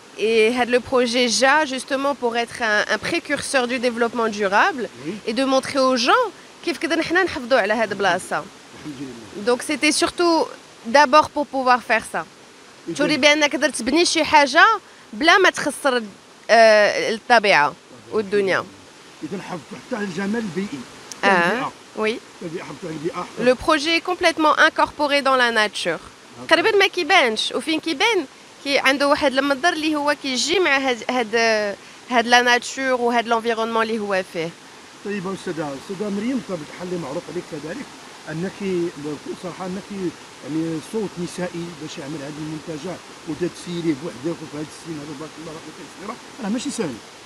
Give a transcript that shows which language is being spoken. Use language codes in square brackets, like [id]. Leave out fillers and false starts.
[fr] Et le projet JA justement pour être un précurseur du développement durable. Oui. Et de montrer aux gens [ar] كيف كده نحنا نحافظوا على هاد البلاصه. [fr] Donc c'était surtout d'abord pour pouvoir faire ça. [ar] توري بانك تقدر تبني شي حاجه بلا ما تخسر الطبيعه والدنيا. إذا حافظوا حتى على الجمال البيئي. [fr] Oui. [ar] حافظوا على البيئة. [fr] Le projet est complètement incorporé dans la nature. [ar] تقريبا ما كيبانش، وفين كيبان كي عنده واحد المنظر اللي هو كيجي مع هاد [fr] لا ناتور [ar] وهاد لونفيرونمون اللي هو فيه. طيب استاذه مريم، بطبيعه الحال اللي معروف عليك كذلك انك بكل صراحه انك يعني صوت نسائي باش يعمل هذا المنتجع وتتسيريه بوحدك وفي هذا السن هذا بارك الله فيك الصغيره راه ماشي سهل.